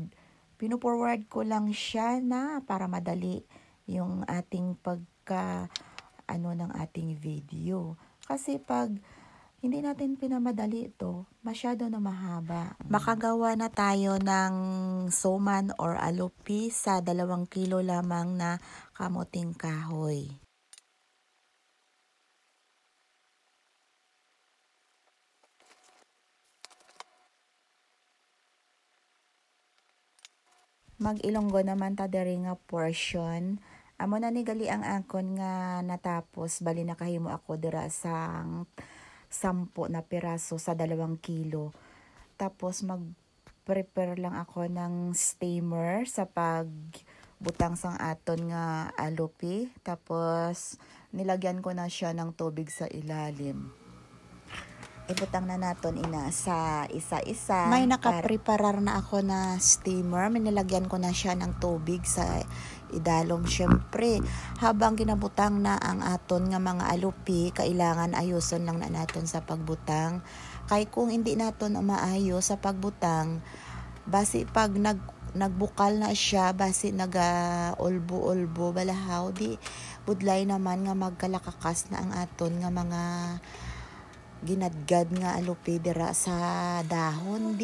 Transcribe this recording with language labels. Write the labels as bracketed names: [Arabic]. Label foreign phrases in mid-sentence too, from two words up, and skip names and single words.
[Filipino] Pino-forward ko lang siya na para madali yung ating ng ating video. Kasi pag hindi natin pinamadali ito, masyado na mahaba. Makagawa na tayo ng suman or alupi sa 2 kilo lamang na kamuting kahoy. [Hiligaynon] Mag-Ilonggo naman ta diri nga portion. Amo na ni gali ang angkon nga natapos, bali nakahimo ako dira sang 10 na piraso sa 2 kilo. [Filipino] Tapos mag-prepare lang ako ng steamer [Hiligaynon] sa pagbutang sang aton nga alupi. [Filipino] Tapos nilagyan ko na siya ng tubig sa ilalim. [Hiligaynon] ibutang na naton ina sa isa-isa. May nakapreparar na ako na steamer. [Filipino] May nilagyan ko na siya ng tubig sa idalom. [Hiligaynon] Syempre, habang ginabutang na ang aton nga mga alupi, kailangan ayuson lang na naton sa pagbutang. Kay kung hindi naton maayos sa pagbutang, basi pag nagbukal na siya, basi naga-ulbo-ulbo balahaw, di budlay naman nga magkalakakas na ang aton nga mga ginadgad nga alupi dira sa dahon.